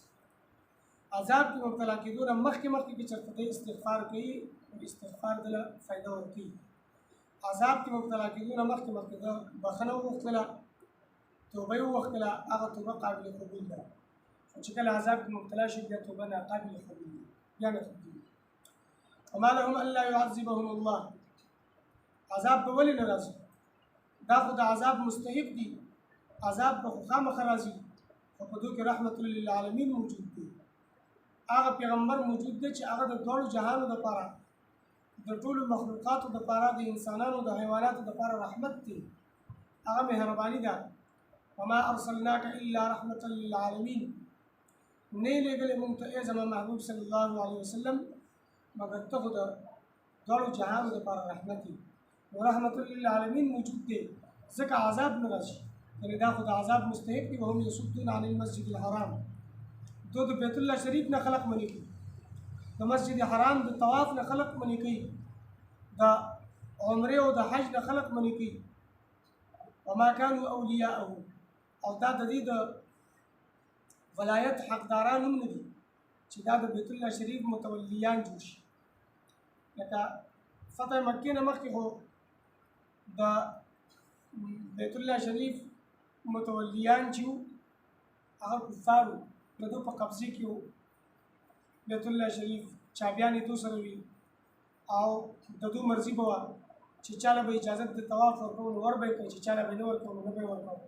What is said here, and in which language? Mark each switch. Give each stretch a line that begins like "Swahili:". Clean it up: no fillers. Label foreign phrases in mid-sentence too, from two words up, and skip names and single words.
Pashto: عذاب کې مبتلا کېدو نه مخکې که چېرته دی استغفار کوي نو استغفار دله فایده ورکوي. عذاب کې مبتلا کېدو نه مخکې ده بخښنه وغوښتله، توبه یې وغوښتله، هغه توبه قابل قبول ده. خو چې کله عذاب کې مبتلا شي بیا توبه ناقابل قبول ده، بیا نه قبولېږي.
Arabic: وما لهم الا يعذبهم الله، عذاب به ولې نه راځي؟
Pashto: دا خو د عذاب مستحق دي، عذاب به خو خامخا راځي، خو په دوی کې
Arabic: رحمت للعالمین
Pashto: موجود دی. هغه پیغمبر موجود دی چې هغه د دواړو جهانو دپاره، د ټولو مخلوقاتو دپاره، د انسانانو د حیواناتو دپاره رحمت دی، هغه مهرباني ده.
Arabic: وما ارسلناک الا رحمة للعالمین،
Pashto: نه لېږلې موږ ته ای زما محبوب
Arabic: صلی الله علیه وسلم
Pashto: مګر ته خو د دواړو جهانو دپاره رحمت یې. نو
Arabic: رحمت للعالمین
Pashto: موجود دی ځکه عذاب نه راشي، یعنې دا خو د عذاب مستحق دي.
Arabic: وهم یصدون عن المسجد الحرام،
Pashto: دو د بیت الله شریف نه خلق منې کوي، د مسجد حرام د طواف نه خلق منې کوي، د عمرې او د حج نه خلق منې کوي.
Arabic: وما كانوا اولیاءه،
Pashto: او دا د دې د ولایت حقداران هم نه دي چې دا د بیت الله شریف متولیان جوړ شي. لکه فتح مکې نه مخکې خو د بیت الله شریف متولیان چې وو هغه کفار وو، د دو په قبضې کې وو بیت الله شریف، چابیان یې دو سره وي او د دو مرضي به وه چې چاله به اجازت د طواف ورکوو نو ور به یې کوي، چې چاله به یې نه ورکوو نو نه به یې ورکوو.